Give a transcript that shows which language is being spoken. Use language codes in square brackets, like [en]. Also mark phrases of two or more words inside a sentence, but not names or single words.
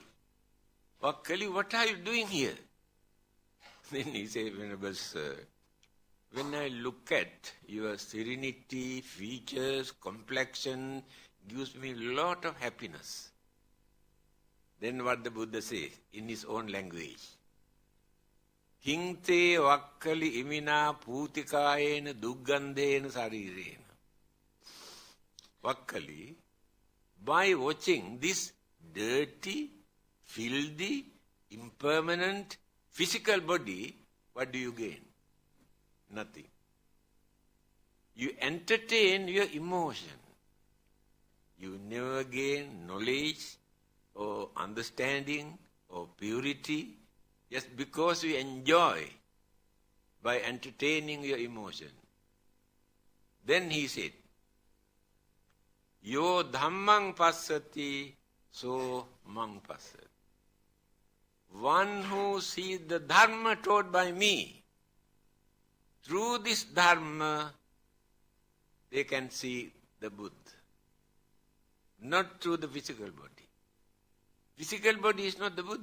[en] Vakkali, what are you doing here? Then he said, Venerable Sir, when I look at your serenity, features, complexion, gives me a lot of happiness. Then what the Buddha says in his own language? [pi] Hinte vakkali imina putikayena duggandena sarirena. [en] Vakkali, by watching this dirty, filthy, impermanent physical body, what do you gain? Nothing. You entertain your emotion. You never gain knowledge or understanding or purity just because you enjoy by entertaining your emotion. Then he said, [pi] Yo dhammang passati, so mang passati. [en] One who sees the dharma taught by me, through this dharma, they can see the Buddha. Not through the physical body. Physical body is not the Buddha.